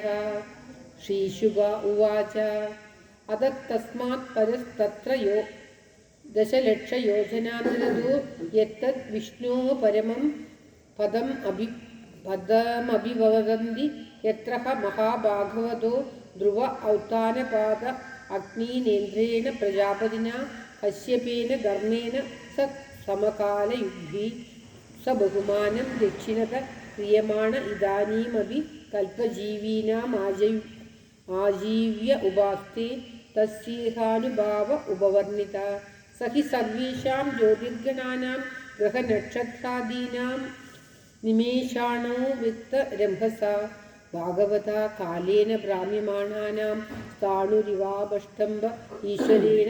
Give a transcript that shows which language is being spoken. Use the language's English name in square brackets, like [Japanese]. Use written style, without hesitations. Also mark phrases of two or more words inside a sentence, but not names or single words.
[Sanskrit] ശ്രീശുക ഉവാച. അത തസ്മാത് പരസ്തത്ര ദശലക്ഷയോജനാന്തരതോ യത്തത് വിഷ്ണോഃ പരമം പദമഭിവദന്തി യത്ര മഹാഭാഗവതോ ധ്രുവ ഔത്താനപാദ അഗ്നീനേന്ദ്രേണ പ്രജാപതിന കശ്യപേന ധർമ്മേണ സ സമകാലയുഗ്ഭി സബഹുമാനം ദക്ഷിണത ക്രിയമാണ ഇദാനീമപി കൽപ്പജീവീനാമാജയു आजीव्य उपास्ते तस्येहानुभाव उपवर्णित स हि सर्वेषां ज्योतिर्गणानां ग्रहनक्षत्रादीनां निमेषाणो वित्तरंहसा भागवता कालेन भ्राम्यमाणानां स्थाणुरिवावष्टम्ब ईश्वरेण